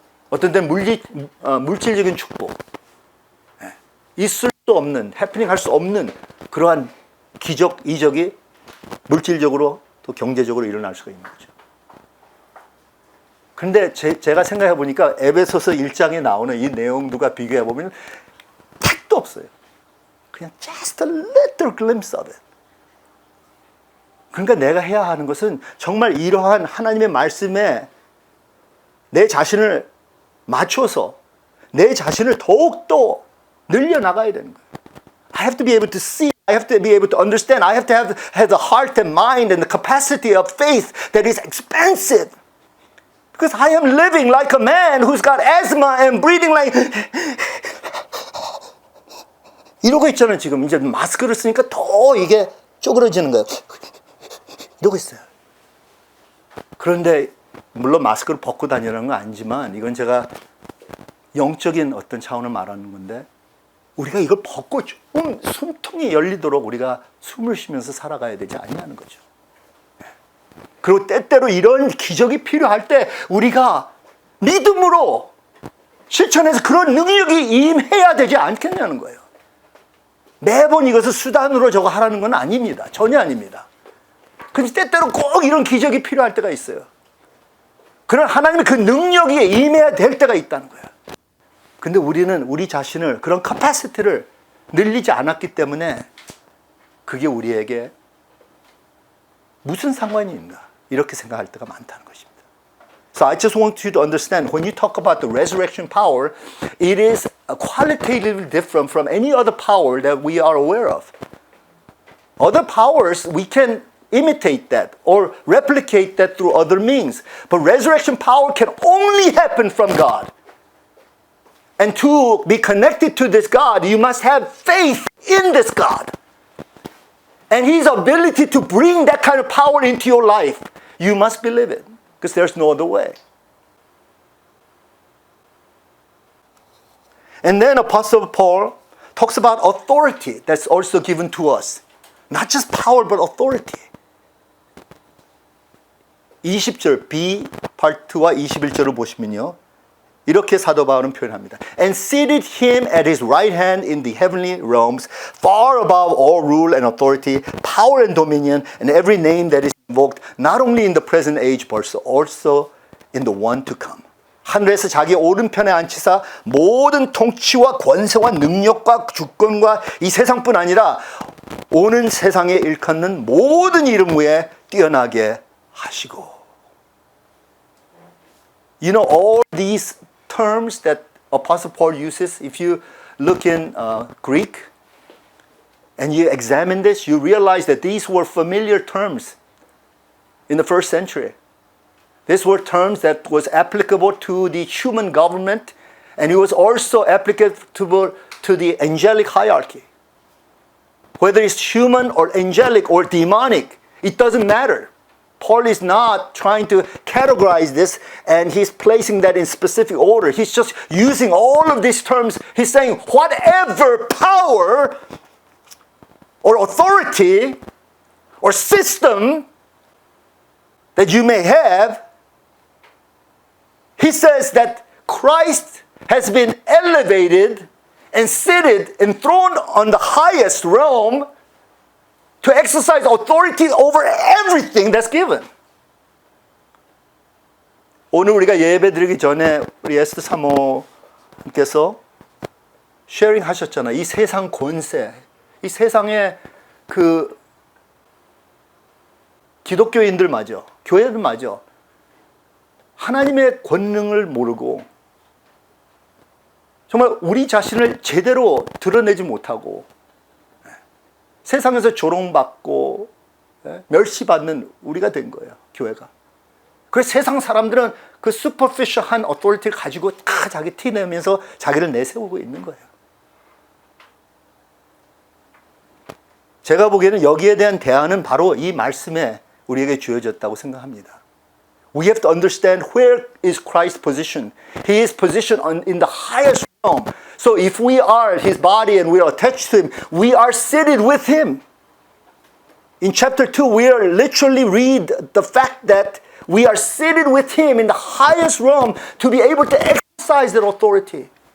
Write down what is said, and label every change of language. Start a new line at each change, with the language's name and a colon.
Korean: 어떤 때는 물질적인 축복, 있을 수 없는, 해프닝 할 수 없는 그러한 기적, 이적이 물질적으로 또 경제적으로 일어날 수가 있는 거죠. 그런데 제가 생각해 보니까 에베소서 1장에 나오는 이 내용들과 비교해 보면 택도 없어요. 그냥
English: just a little glimpse of it.
Korean: 그러니까 내가 해야 하는 것은 정말 이러한 하나님의 말씀에 내 자신을 맞춰서 내 자신을 더욱더 늘려나가야 되는 거예요.
English: I have to be able to see I have to be able to understand. I have to have the heart and mind and the capacity of faith that is expansive. Because I am living like a man who's got asthma and breathing like
Korean: 이러고 있잖아요. 지금 이제 마스크를 쓰니까 더 이게 쪼그러지는 거예요. 이러고 있어요. 그런데 물론 마스크를 벗고 다니라는 건 아니지만 이건 제가 영적인 어떤 차원을 말하는 건데 우리가 이걸 벗고 좀 숨통이 열리도록 우리가 숨을 쉬면서 살아가야 되지 않냐는 거죠. 그리고 때때로 이런 기적이 필요할 때 우리가 믿음으로 실천해서 그런 능력이 임해야 되지 않겠냐는 거예요. 매번 이것을 수단으로 저거 하라는 건 아닙니다. 전혀 아닙니다. 근데 때때로 꼭 이런 기적이 필요할 때가 있어요. 그런 하나님의 그 능력이 임해야 될 때가 있다는 거예요. 근데 우리는 우리 자신을 그런 캐파시티를 늘리지 않았기 때문에 그게 우리에게 무슨 상관이 있나 이렇게 생각할 때가 많다는 것입니다.
English: So I just want you to understand when you talk about the resurrection power, it is qualitatively different from any other power that we are aware of. Other powers we can imitate that or replicate that through other means, but resurrection power can only happen from God. And to be connected to this God, you must have faith in this God. And His ability to bring that kind of power into your life, you must believe it. Because there's no other way. And then Apostle Paul talks about authority that's also given to us. Not just power, but authority.
Korean: 20절, B 파트와 21절을 보시면요. 이렇게 사도 바울은 표현합니다.
English: And seated him at his right hand in the heavenly realms, far above all rule and authority, power and dominion, and every name that is invoked, not only in the present age, but also in the one to come.
Korean: 하늘에서 자기 오른편에 앉히사 모든 통치와 권세와 능력과 주권과 이 세상뿐 아니라 오는 세상에 일컫는 모든 이름 위에 뛰어나게 하시고.
English: You know all these terms that Apostle Paul uses, if you look in Greek and you examine this, you realize that these were familiar terms in the first century. These were terms that was applicable to the human government, and it was also applicable to the angelic hierarchy. Whether it's human or angelic or demonic, it doesn't matter. Paul is not trying to categorize this and he's placing that in specific order. He's just using all of these terms. He's saying whatever power or authority or system that you may have, he says that Christ has been elevated and seated, enthroned on the highest realm to exercise authority over everything that's given.
Korean: 오늘 우리가 예배 드리기 전에 우리 에스더 사모님께서 쉐어링 하셨잖아요. 이 세상 권세, 이 세상의 그 기독교인들마저, 교회들마저 하나님의 권능을 모르고 정말 우리 자신을 제대로 드러내지 못하고 세상에서 조롱받고 멸시받는 우리가 된 거예요. 교회가. 그래서 세상 사람들은 그 슈퍼피셜한 어토리티를 가지고 다 자기 티 내면서 자기를 내세우고 있는 거예요. 제가 보기에는 여기에 대한 대안은 바로 이 말씀에 우리에게 주어졌다고 생각합니다.
English: We have to understand where is Christ's position. He is positioned in the highest realm. So if we are His body and we are attached to Him, we are seated with Him. In chapter 2, we are literally read the fact that we are seated with Him in the highest realm to be able to exercise that authority.